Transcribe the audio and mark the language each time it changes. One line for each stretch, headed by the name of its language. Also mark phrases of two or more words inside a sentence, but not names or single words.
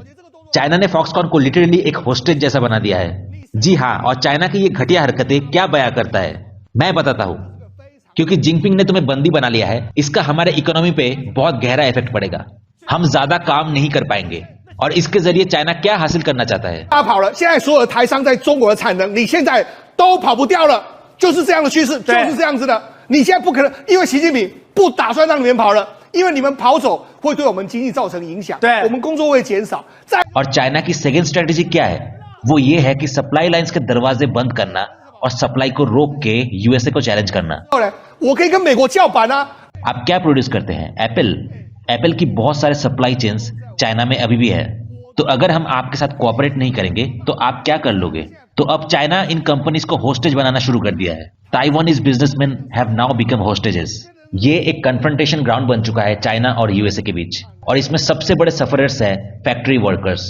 Hindi: चाइना ने फॉक्सकॉन को लिटरली एक होस्टेज जैसा बना दिया है। जी हाँ, और चाइना की ये घटिया हरकतें क्या बयां करता है मैं बताता हूं। क्योंकि जिनपिंग ने तुम्हें बंदी बना लिया है, इसका हमारे इकोनॉमी पे बहुत गहरा इफेक्ट पड़ेगा। हम ज्यादा काम नहीं कर पाएंगे, और इसके जरिए चाइना क्या हासिल करना चाहता है?
Chinese: 他跑了，现在所有的台商在中国的产能，你现在都跑不掉了，就是这样的趋势，就是这样子的。你现在不可能，因为习近平不打算让你们跑了，因为你们跑走会对我们经济造成影响，对，我们工作会减少。在
Hindi: और चाइना की
English: second strategy
Hindi: क्या है? वो ये है कि
English: supply lines
Hindi: के दरवाजे बंद करना और सप्लाई को रोक के यूएसए को चैलेंज करना।
Chinese: 后来我可以跟美国叫板啊，
Hindi: आप क्या प्रोड्यूस करते हैं? एप्पल की बहुत सारे
English: supply chains
Hindi: चाइना में अभी भी है। तो अगर हम आपके साथ कोऑपरेट नहीं करेंगे तो आप क्या कर लोगे? तो अब चाइना इन कंपनीज को होस्टेज बनाना शुरू कर दिया है।
English: Taiwanese businessmen have now become hostages.
Hindi: ये एक
English: confrontation ground
Hindi: बन चुका है चाइना और यूएसए के बीच, और इसमें सबसे बड़े सफरर्स है
English: factory workers.